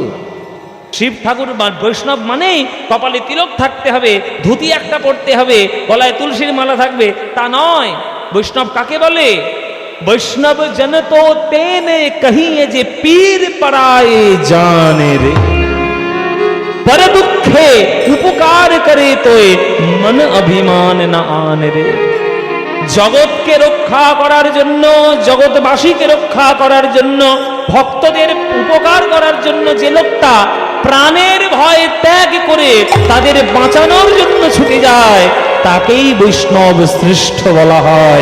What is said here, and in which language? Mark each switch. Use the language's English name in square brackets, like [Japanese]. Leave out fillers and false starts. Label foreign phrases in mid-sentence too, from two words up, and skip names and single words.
[Bangla] শিব ঠাকুর বৈষ্ণব মানেই কপালে তিলক থাকতে হবে, ধুতি একটা পড়তে হবে, গলায় তুলসীর মালা থাকবে তা নয়। বৈষ্ণব কাকে বলে? বৈষ্ণব [Gujarati] જન તો તેને કહીએ જે પીડ પરાઈ જાણે રે, પર દુઃખે ઉપકાર કરે તોયે મન અભિમાન ન આણે રે। [Bangla] জগৎকে রক্ষা করার জন্য, জগৎবাসীকে রক্ষা করার জন্য, ভক্তদের উপকার করার জন্য যে লোকটা প্রাণের ভয় ত্যাগ করে তাদের বাঁচানোর জন্য ছুটে যায়, তাকেই বৈষ্ণব শ্রেষ্ঠ বলা হয়।